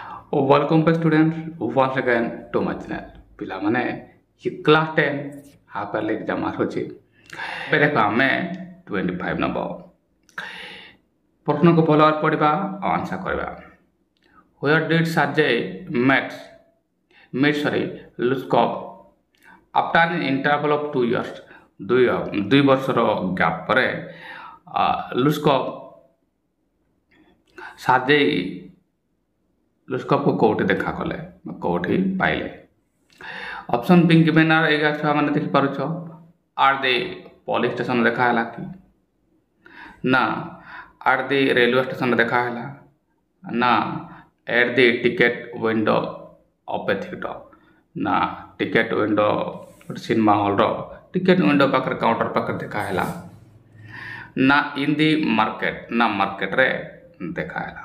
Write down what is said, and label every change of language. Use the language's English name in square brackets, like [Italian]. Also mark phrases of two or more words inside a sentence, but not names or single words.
[English] Welcome back students once again to my channel. [Odia] ପିଲାମାନେ [English] class 10 half yearly exam [Odia] ଆସୁଛି। ଏବେ ଦେଖ ଆମେ 25 ନବ ପ୍ରଶ୍ନକୁ ଭଲ ଭାବରେ ପଢ଼ିବା ଆଉ ଆନ୍ସର୍ କରିବା। [English] Where did Sajay meet Luskov after an interval of 2 years? [Odia] ଦୁଇ ବର୍ଷର ଗ୍ୟାପ୍ ପରେ ଲୁସ୍କଭ୍ ସାଜେଇ ଲୁସ୍କଭ୍କୁ କେଉଁଠି ଦେଖା କଲେ କେଉଁଠି ପାଇଲେ? [English] option be given are [Odia] ଏଇଟା ଛୁଆମାନେ ଦେଖିପାରୁଛ। [English] at the police station [Odia] ଦେଖା ହେଲା କି ନା [English] at the railway station [Odia] ଦେଖା ହେଲା ନା [English] at the ticket window of a theatre ନା ticket window cinema hall-ର ticket window [Odia] ପାଖରେ କାଉଣ୍ଟର ପାଖରେ ଦେଖା ହେଲା ନା [English] in the market [Odia] ନା ମାର୍କେଟରେ ଦେଖା ହେଲା।